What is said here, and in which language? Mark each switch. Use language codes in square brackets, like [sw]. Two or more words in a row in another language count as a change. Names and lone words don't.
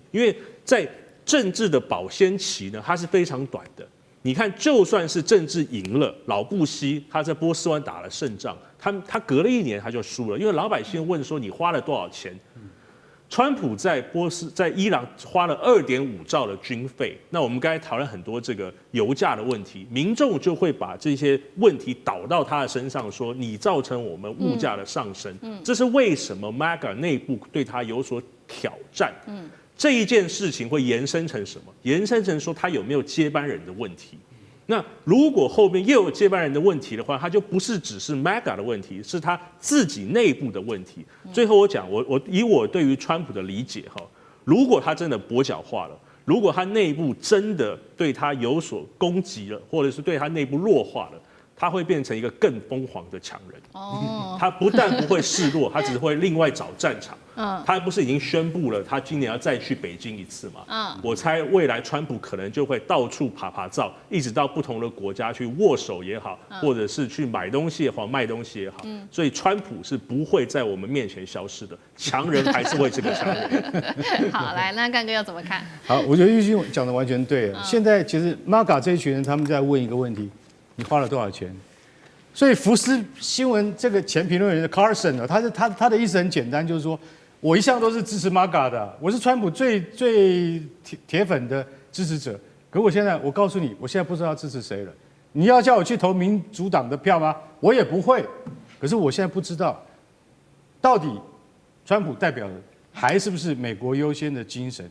[zh] 因為在政治的保鮮期呢，它是非常短的。你看，就算是政治贏了，老布希他在波斯灣打了勝仗，他隔了1年他就輸了，因為老百姓問說你花了多少錢？川普在伊朗花了2.5兆的軍費，那我們剛才討論很多這個油價的問題，民眾就會把這些問題導到他的身上，說你造成我們物價的上升，這是為什麼 MEGA 內部對他有所挑戰。這一件事情會延伸成什麼？延伸成說他有沒有接班人的問題。那如果後面又有接班人的問題的話，他就不是只是 MEGA 的問題，是他自己內部的問題。最後我講，以我對於川普的理解哈，如果他真的跛腳化了，如果他內部真的對他有所攻擊了，或者是对他內部弱化了，他會變成一個更瘋狂的強人。他不但不會示弱，他只會另外找戰場。他不是已經宣布了，他今年要再去北京一次嗎？我猜未來川普可能就會到處爬照，一直到不同的國家去握手也好，或者是去買東西也好，賣東西也好。所以川普是不會在我們面前消失的，強人還是會是個強人。好，來，那幹哥要怎麼看？好，我覺得玉君講的完全對。現在其實 MAGA 這一群人他們在問一個問題：你花了多少錢？所以福斯新聞這個前評論員的 Carson 呢，他的意思很簡單，就是說，我一向都是支持 MAGA 的，我是川普最鐵粉的支持者。可我現在，我告訴你，我現在不知道支持誰了。你要叫我去投民主黨的票嗎？我也不會。可是我現在不知道，到底川普代表的還是不是美國優先的精神？